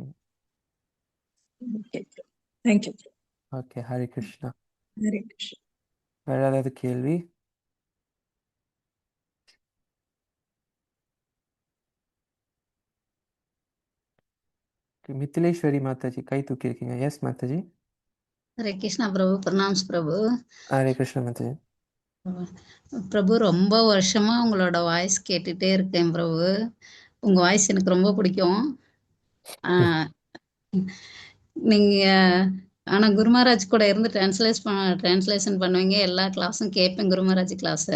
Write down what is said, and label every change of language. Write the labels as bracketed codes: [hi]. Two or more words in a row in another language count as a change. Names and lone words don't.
[en] Okay. Thank you. [ta] ஓகே. ஹரே கிருஷ்ணா. ஹரே கிருஷ்ணா. வேறு ஏதாவது கேள்வி? மித்திலேஸ்வரி மாதாஜி கை தூக்கியிருக்கீங்க. எஸ் மாதாஜி. [hi] हरे कृष्णा प्रभु, प्रणाम प्रभु. [ta] ஹரே கிருஷ்ணா மாதாஜி. பிரபு ரொம்ப வருஷமா உங்களோட வாய்ஸ் கேட்டுட்டே இருக்கேன் பிரபு. உங்க வாய்ஸ் எனக்கு ரொம்ப பிடிக்கும். ஆஹ் நீங்க ஆனா குரு மகாராஜ் கூட இருந்து டிரான்ஸ்லேஷன் பண்ணுவீங்க, எல்லா கிளாஸும் கேட்பேன் குரு மகாராஜ் கிளாஸ.